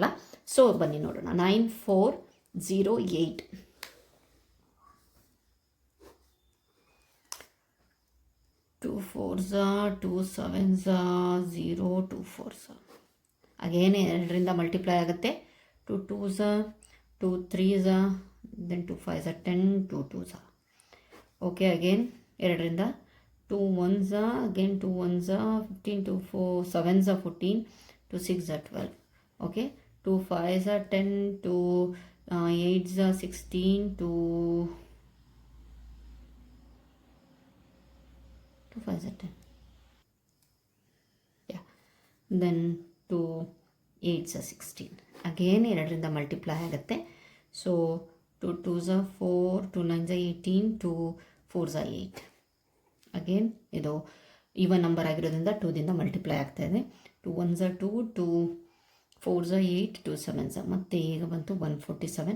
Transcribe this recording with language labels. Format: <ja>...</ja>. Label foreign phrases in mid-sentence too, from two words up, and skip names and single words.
<kn>ಸೊ ಬನ್ನಿ ನೋಡೋಣ. 9408 2 4s 2 7s 0 2 4s ಅಗೇನ್ 2ರಿಂದ ಮಲ್ಟಿಪ್ಲೈ ಆಗುತ್ತೆ. 2 2s 2 3s ದೆನ್ 2 5s 10 2 2s.</kn> <en>okay, again</en> <kn>2ರಿಂದ 2 1s ಅಗೇನ್ 2 1s 15 2 4 7s 14 2 6s 12. ಓಕೆ, 2 5s 10 2 8s 16 2 5s 10.</kn> <en>Yeah, then 2 8s 16.</en> <kn>ಅಗೇನ್ 2ರಿಂದ ಮಲ್ಟಿಪ್ಲೈ ಆಗುತ್ತೆ. ಸೊ 2 2s 4 2 9s 18 2 4s 8. ಅಗೇನ್ ಇದು</kn> <en>even number</en> <kn>ಆಗಿರೋದ್ರಿಂದ 2ದಿಂದ ಮಲ್ಟಿಪ್ಲೈ ಆಗ್ತಾ ಇದೆ. 2 1s 2 2 4s 8 2 7s ಮತ್ತು ಈಗ ಬಂತು 147.</kn>